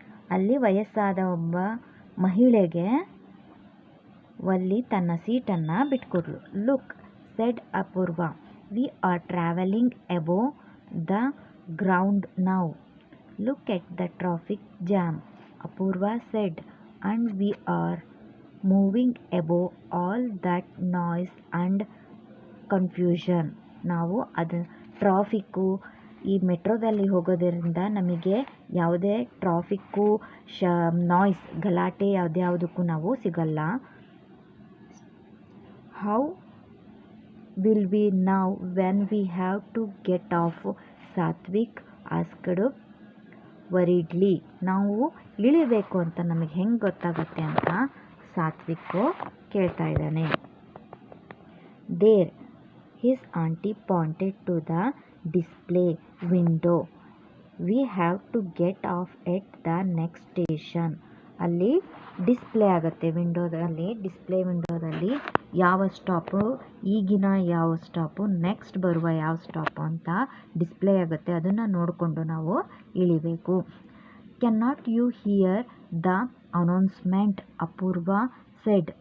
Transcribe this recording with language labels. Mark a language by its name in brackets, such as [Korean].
[Kannada] ಅಲ್ಲಿ ವಯಸ್ಸಾದ ಒಬ್ಬ ಮಹಿಳೆಗೆ ವಲ್ಲಿ ತನ್ನ ಸೀಟನ್ನು ಬಿಟ್ಕೊಡ್ಲು. [English] Look, said Apurva, we are traveling above the ground now. Look at the traffic jam, Apurva said, and we are moving above all that noise and confusion. [Kannada] ನಾವು ಅದು traffic, ಈ ಮೆಟ್ರೋದಲ್ಲಿ ಹೋಗೋದರಿಂದ ನಮಗೆ ಯಾವುದೇ ಟ್ರಾಫಿಕ್ಕು ನಾಯ್ಸ್ ಗಲಾಟೆ ಯಾವುದಕ್ಕೂ ನಾವು ಸಿಗಲ್ಲ. [English] How will we now when we have to get off, Satvik asked worriedly. [Kannada] ನಾವು ಇಳಿಬೇಕು ಅಂತ ನಮಗೆ ಹೆಂಗೆ ಗೊತ್ತಾಗುತ್ತೆ ಅಂತ ಸಾತ್ವಿಕ್ ಕೇಳ್ತಾ ಇದ್ದಾನೆ. [English] There, his auntie pointed to the display window. We have to get off at the next station. [Kannada] ಅಲ್ಲಿ ಡಿಸ್ಪ್ಲೇ ಆಗುತ್ತೆ ಡಿಸ್ಪ್ಲೇ ವಿಂಡೋದಲ್ಲಿ ಯಾವ ಸ್ಟಾಪು, ಈಗಿನ ಯಾವ ಸ್ಟಾಪು, ನೆಕ್ಸ್ಟ್ ಬರುವ ಯಾವ ಸ್ಟಾಪು ಅಂತ ಡಿಸ್ಪ್ಲೇ ಆಗುತ್ತೆ. ಅದನ್ನು ನೋಡಿಕೊಂಡು ನಾವು ಇಳಿಬೇಕು. [English] Can not you hear the announcement, Apurva said.